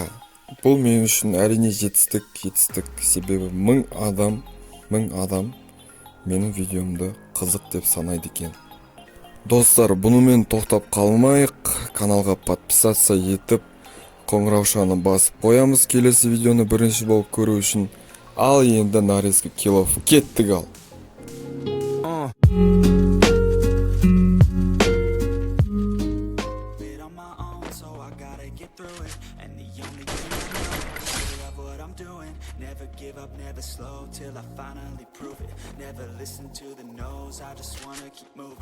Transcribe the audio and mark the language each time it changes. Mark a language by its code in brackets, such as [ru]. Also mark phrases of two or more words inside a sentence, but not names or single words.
[kk] Бұл мен үшін әрине жетістік, себебі мың адам менің видеомды қызық деп санайды екен. Достар, бұнымен тоқтап қалмайық, каналға подписаться етіп, қоңыраушаны басып қоямыз келесі видеоны бірінші болып көру үшін. Ал енді нарезка килов кеттік ал. [en] Never give up, never slow till I finally prove it. Never listen to the no's, I just wanna keep moving.